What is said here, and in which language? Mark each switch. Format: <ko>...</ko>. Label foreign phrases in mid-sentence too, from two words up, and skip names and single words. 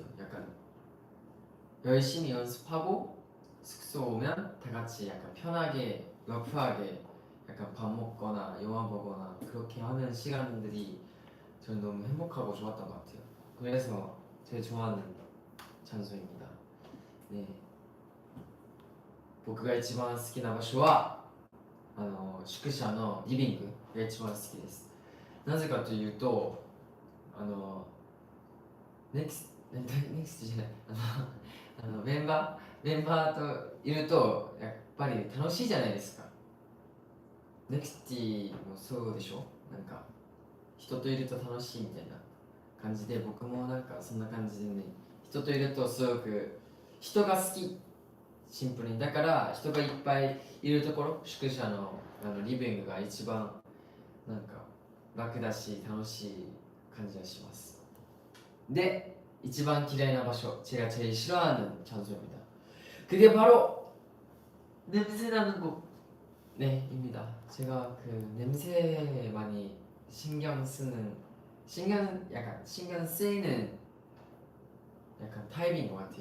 <ko>약간 열심히 연습하고 숙소 오면 다 같이 약간 편하게 러프하게 약간 밥 먹거나 영화 보거나 그렇게 하는 시간들이 저는 너무 행복하고 좋았던 것 같아요. 그래서 제일 좋아하는 장소입니다. 네.</ko> <ja>僕が一番好きな場所は宿舎のリビングが一番好きです。なぜかというとネクストじゃないメンバーといるとやっぱり楽しいじゃないですか。ネクスティもそうでしょ。なんか人といると楽しいみたいな感じで僕もなんかそんな感じでね、人といるとすごく人が好き、シンプルに。だから人がいっぱいいるところ、宿舎のリビングが一番なんか楽だし楽しい感じがします。네, 一番嫌いな場所,</ja> <ko>제가 제일 싫어하는 장소입니다. 그게 바로 냄새 나는 곳. 네, 입니다. 제가 그 냄새에 많이 약간 신경 쓰이는 약간 타입인 것 같아요.</ko>